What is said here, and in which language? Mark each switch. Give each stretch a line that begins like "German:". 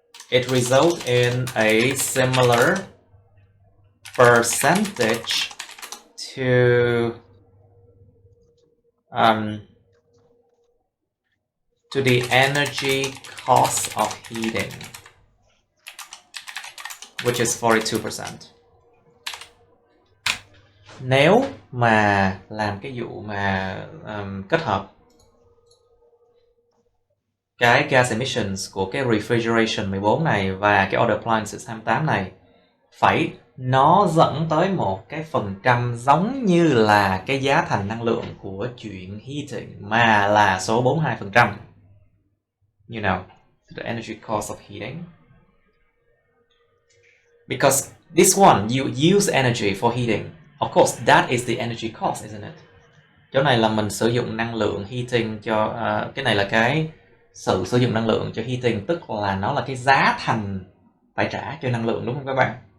English: It results in a similar percentage to to the energy cost of heating, which is 42%.
Vietnamese: Nếu mà làm cái vụ mà kết hợp cái gas emissions của cái refrigeration 14 này và cái other appliances 28 này, nó dẫn tới một cái phần trăm giống như là cái giá thành năng lượng của chuyện heating mà là số 42%.
English: You know, the energy cost of heating. Because this one, you use energy for heating. Of course, that is the energy cost, isn't it?
Vietnamese: Chỗ này là mình sử dụng năng lượng heating cho... cái này là cái sự sử dụng năng lượng cho heating, tức là nó là cái giá thành phải trả cho năng lượng, đúng không các bạn?